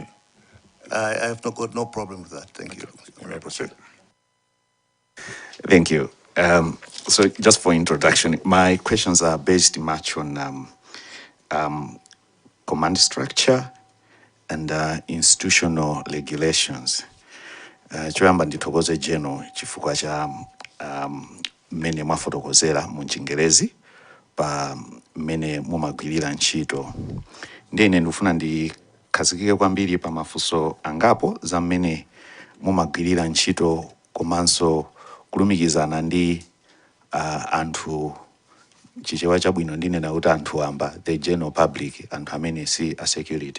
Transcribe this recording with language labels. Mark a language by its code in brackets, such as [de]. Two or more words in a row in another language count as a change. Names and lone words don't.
[en] I have got no problem with that. Thank you. You may proceed. Thank you. So just for introduction, my questions are based much on command structure and institutional regulations. [ny] Choyamba ndithokoze General chifukwa cha mmene mwafotokozera mu Chingerezi pa mmene mumagwirira ntchito. Ndine ndikufuna ndikhazikike kwambiri pa mafunso angapo za mmene mumagwirira ntchito komanso kulumikizana ndi anthu chichewa chabwino ndinena kuti anthu amba [en] the general public, [ny] anthu amene si a security.